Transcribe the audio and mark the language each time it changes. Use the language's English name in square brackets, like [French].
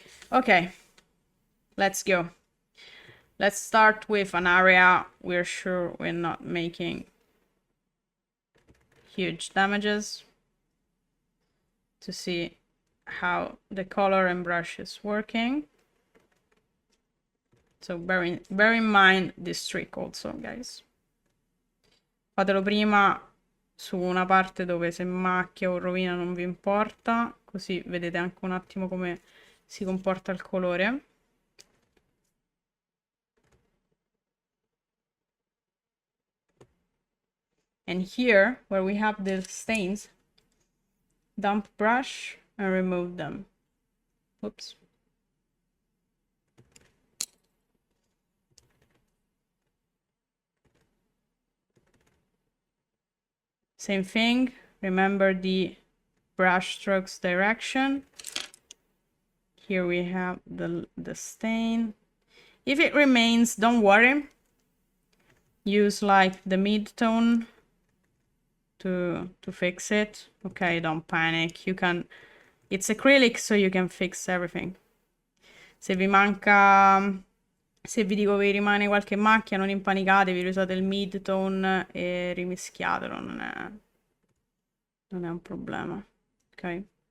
[English] Okay, let's go. Let's start with an area we're sure we're not making huge damages to see how the color and brush is working. So bear in mind this trick also, guys. [Italian] Fatelo prima su una parte dove se macchia o rovina non vi importa, così vedete anche un attimo come si comporta il colore. [English] And here, where we have the stains, damp brush and remove them. Oops. Same thing, remember the brush strokes direction. Here we have the stain. If it remains, don't worry. Use like the mid-tone to fix it. Okay, don't panic. You can... It's acrylic, so you can fix everything. [Italian] Se vi manca... Se vi dico vi rimane qualche macchia, non impanicatevi, usate il mid-tone e rimischiatelo, non è un problema, ok?